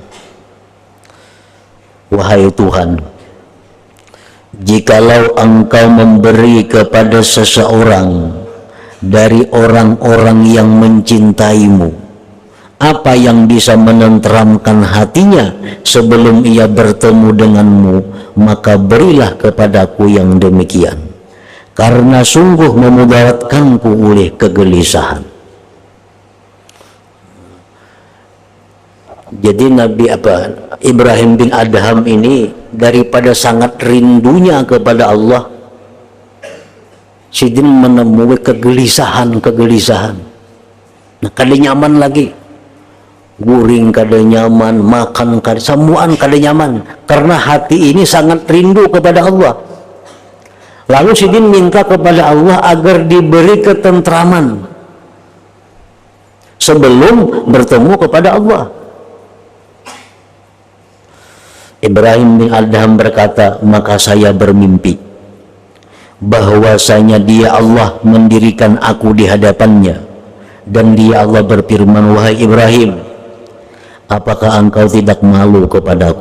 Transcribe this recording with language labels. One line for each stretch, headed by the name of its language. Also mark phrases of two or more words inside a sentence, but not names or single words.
Indonesian: wahai Tuhan, jikalau Engkau memberi kepada seseorang dari orang-orang yang mencintaimu, apa yang bisa menenteramkan hatinya sebelum ia bertemu denganmu, maka berilah kepadaku yang demikian, karena sungguh memudaratkanku oleh kegelisahan. Jadi Nabi Ibrahim bin Adham ini daripada sangat rindunya kepada Allah, sidin menemui kegelisahan.
Banjar: Nah, kada nyaman lagi, guring kada nyaman, makan kada, semuaan kada nyaman, karena hati ini sangat rindu kepada Allah.
Indonesian: Lalu sidin minta kepada Allah agar diberi ketentraman sebelum bertemu kepada Allah. Ibrahim bin Adham berkata, maka saya bermimpi bahwasanya dia Allah mendirikan aku di hadapannya, dan dia Allah berfirman, wahai Ibrahim, apakah engkau tidak malu kepadaku?